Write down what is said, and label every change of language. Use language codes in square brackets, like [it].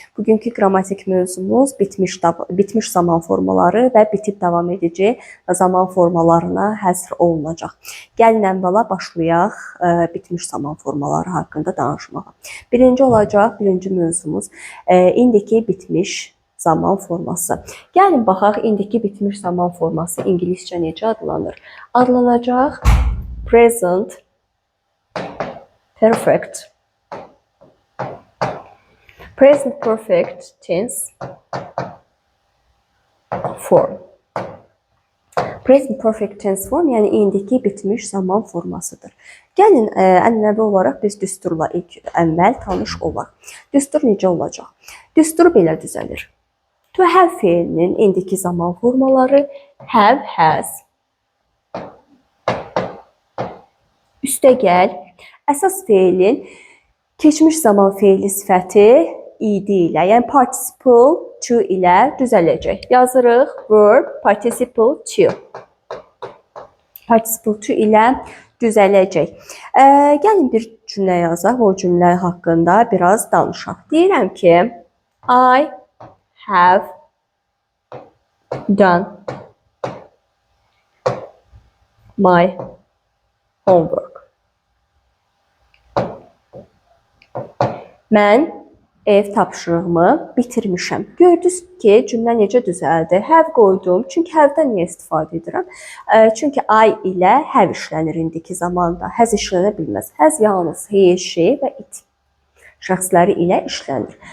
[az] Bugünkü qrammatik mövzumuz bitmiş zaman formaları və bitib davam edici zaman formalarına həsr olunacaq. Gəlin əvvəla başlayaq bitmiş zaman formaları haqqında danışmağa. Birinci mövzumuz indiki bitmiş zaman forması. Gəlin baxaq, indiki bitmiş zaman forması ingiliscə necə adlanır? Adlanacaq [en] present perfect, present perfect tense form. [az] Present perfect tense form, yəni indiki bitmiş zaman formasıdır. Gəlin ənənəvi olaraq biz düsturla ilk əvvəl tanış olaq. Düstur necə olacaq? Düstur belə düzəlir. To have feilinin indiki zaman formaları have, has. Üstəgəl əsas feilin keçmiş zaman feili sifəti id ilə, yəni participle to ilə düzələcək. Yazırıq verb participle to. Participle to ilə düzələcək. Gəlin bir cümlə yazaq, o cümlə haqqında biraz danışaq. Deyirəm ki, [en] I have done my homework. [az] Mən ev tapşırığımı bitirmişəm. Gördünüz ki, cümlə necə düzəldi? Have qoydum. Çünki have-dən niyə istifadə edirəm? Çünki I ilə have işlənir indiki zamanda. Has işlənə bilməz. Has yalnız he, she və it şəxsləri ilə işlənir.